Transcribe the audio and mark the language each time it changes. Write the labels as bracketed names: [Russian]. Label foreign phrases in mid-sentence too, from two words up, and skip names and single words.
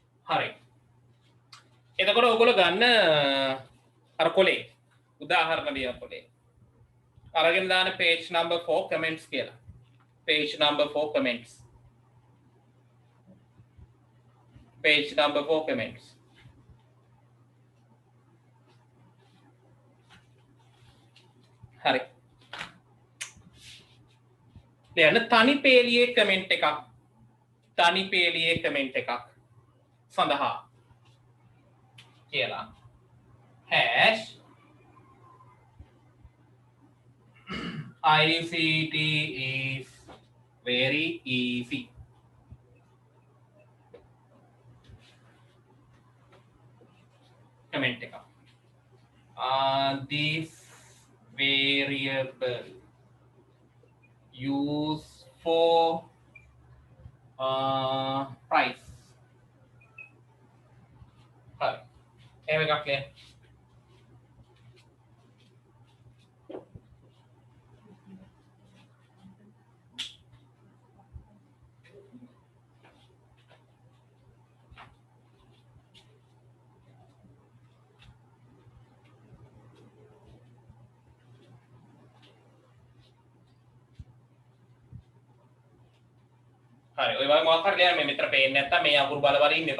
[Sinhala] හරි. එතකොට ඔයගොල්ලෝ ගන්න අර කොලේ උදාහරණ ලියන කොලේ අරගෙන දාන [English] page number 4 comments [Sinhala] කියලා. [English] page number 4 comments. page number 4 comments. [Sinhala] හරි. දැන් තනි පේලියේ කමෙන්ට් එකක් තනි පේලියේ කමෙන්ට් එකක් සඳහා කියලා [English] hash ICT is very easy. [Sinhala] Comment එක. [English] This variable used for price. [Sinhala] හරි. එහෙම එකක් නේ. හරි ඔය වගේ මොකක් හරි ලියන්න මේ මෙතන පේන්නේ නැත්තම් මේ අකුරු බල බල ඉන්න එපා.